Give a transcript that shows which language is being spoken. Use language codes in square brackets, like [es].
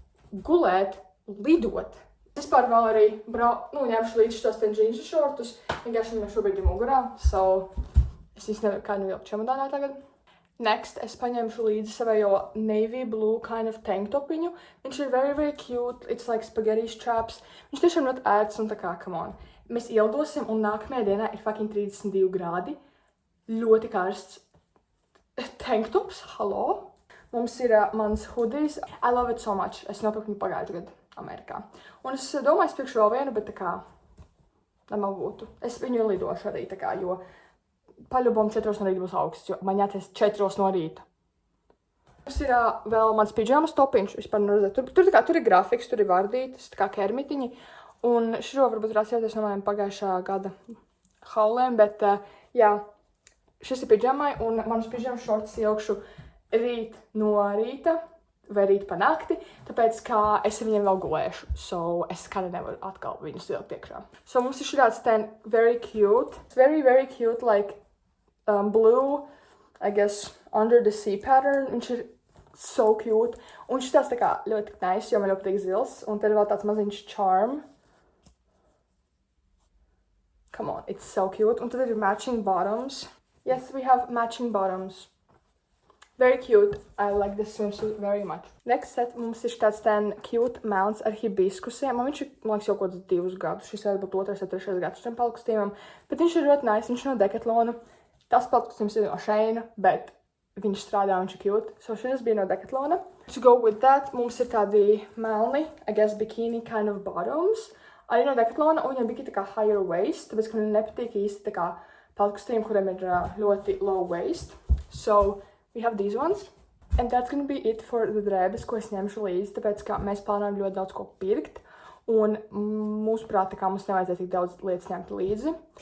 [lv] Gulēt, lidot. Es vispār vēl arī ņemšu līdzi šos ten džīnsu šortus, vienkārši viņam šobrīd ir mugurā, so es īsti nevaru kādu vilku čemodānā tagad. [en] Next, [lv] es paņemšu līdzi savējo [en] navy blue kind of tank [lv] topiņu. Viņš ir [en] very, very cute, it's like spaghetti straps. [lv] Viņš tiešām ļoti ērts un tā kā, [en] come on. [lv] Mēs ieldosim un nākamajā dienā ir [en] fucking [lv] 32 grādi. Ļoti karsts. [en] Tank tops, hello? [lv] Mums ir mans [en] hoodies. I love it so much. [lv] Es nopirku viņu pagājušajā gadā Amerikā. Un es domāju, es pirkšu vēl vienu, bet tā kā, lai man būtu. Es viņu lidošu arī tā kā, jo paļubom 4 no rīta būs augsts, jo man jāties 4 no rīta. Mums ir vēl mans pidžamas topiņš, vispār neredzēt. Tur ir grafiks, tur ir vardītas, tā kā kermitiņi. Un šo varbūt varētu jāties no maniem pagājušā gada haulēm, bet jā, šis ir pidžamai, un manus pidžamas šortus ilgšu rīt no rīta vai rīt pa nakti, tāpēc, ka es ar viņiem vēl gulēšu. So, es kādā nevaru atkal viņus vilkt iekšā. So, mums ir šāds ten [en] very cute. It's very, very cute, like blue, I guess, under the sea pattern. [lv] Viņš ir [en] so cute. [lv] Un šis tāds tā kā ļoti [en] nice, [lv] jo man ļoti patīk zils. Un tad ir vēl tāds maziņš [en] charm. Come on, it's so cute. [lv] Un tad ir [en] matching bottoms. Yes, we have matching bottoms. Very cute. I like this swimsuit very much. Next set [lv] mums ir tāds ten [en] cute [lv] melns ar hibiskusiem. Man viņš ir, man liekas, jau kaut kāds 2 gadus. Šis varbūt 2. vai 3. gads šiem palkustīmam. Bet viņš ir ļoti [en] nice. [lv] Viņš ir no Decathlona. Tas palkustīms ir no Sheina, bet viņš strādā, viņš ir [en] cute. [lv] So šis bija no Decathlona. [en] To go with that, [lv] mums ir tādi melni, [en] I guess, bikini kind of bottoms. [lv] Arī no Decathlona, un viņam bija tā kā [en] higher waist, [lv] tāpēc, ka man nepatīk īsti tā kā palkustīm, kuriem ir ļoti [en] low waist. So, we have these ones, and that's gonna be it for the [lv] drēbes, ko es ņemšu līdzi, tāpēc, ka mēs plānojam ļoti daudz ko pirkt, un mūsuprāt, tā kā mums nevajadzēja tik daudz lietas ņemt līdzi.